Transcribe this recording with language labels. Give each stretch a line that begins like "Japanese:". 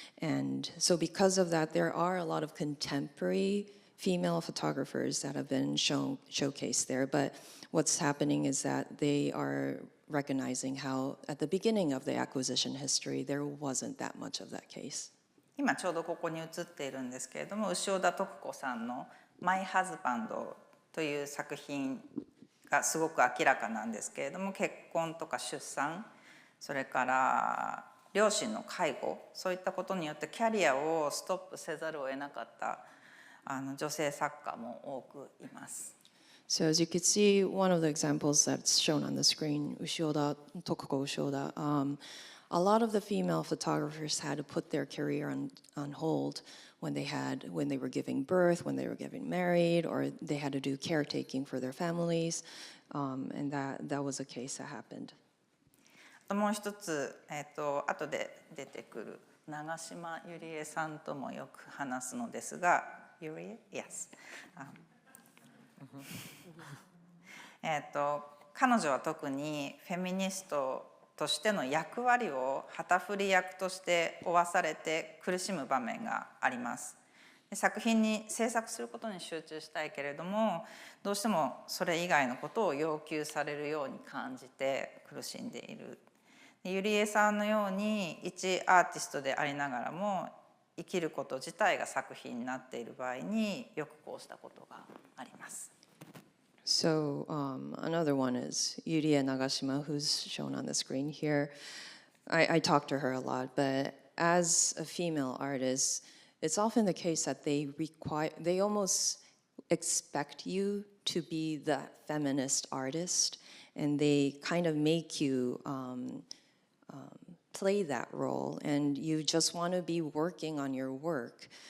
English: And so because of that, there are a lot of contemporary female photographers that have been showcased there. But what's happening is that they are recognizing how at the beginning of the acquisition history, there wasn't that much of that case.
Japanese: 今ちょうどここに写っているんですけれども潮田徳子さんの「マイ・ハズバンド」という作品がすごく明らかなんですけれども結婚とか出産それから両親の介護そういったことによってキャリアをストップせざるを得なかった女性作家も多くいます。
English: So as you can see, one of the examples that's shown on the screen, Ushioda, Tokuko Ushioda, a lot of the female photographers had to put their career on hold when they were giving birth, when they were getting married, or they had to do caretaking for their families, and that was a case that happened.
Japanese: もう一つ、後で出てくる長島ゆりえさんともよく話すのですが、ゆりえ Yes. 彼女は特にフェミニストとしての役割を旗振り役として負わされて苦しむ場面があります。作品に制作することに集中したいけれどもどうしてもそれ以外のことを要求されるように感じて苦しんでいる。ゆりえさんのように一アーティストでありながらも生きること自体が作品になっている場合によくこうしたことがあります。
English: So another one is Yurie Nagashima, who's shown on the screen here. I talk to her a lot, but as a female artist, it's often the case that they almost expect you to be the feminist artist, and they kind of make you play that role, and you just want to be working on your work.